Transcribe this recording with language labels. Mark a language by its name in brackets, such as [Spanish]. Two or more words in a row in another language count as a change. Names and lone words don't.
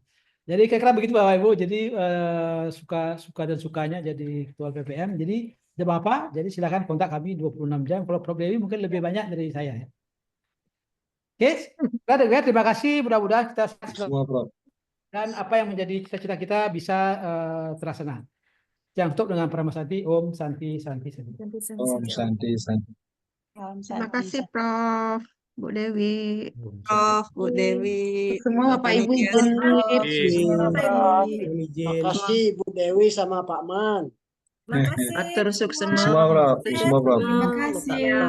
[Indonesian] Jadi kira-kira begitu Bapak Ibu. Jadi suka dan sukanya jadi ketua PPM. Jadi tidak apa-apa. Jadi silakan kontak kami 26 jam. Kalau Prof Dewi mungkin lebih banyak dari saya ya. Oke, terima kasih. Mudah-mudahan kita Semua, Prof. dan apa yang menjadi cita-cita kita bisa terlaksana. Yang tutup dengan Parama Santi, Om Santi, Santi, Santi. Om Santi, Santi. Terima kasih Prof. Bu Dewi. Prof, Bu Dewi, Semua Bapak Ibu panitia izin. semua. Terima kasih Bapak Ibu. Makasih Bu Dewi sama Pak Man. Makasih. [Balinese] Atur sukses [Indonesian] Semua, Prof. Semua, Prof. Terima kasih.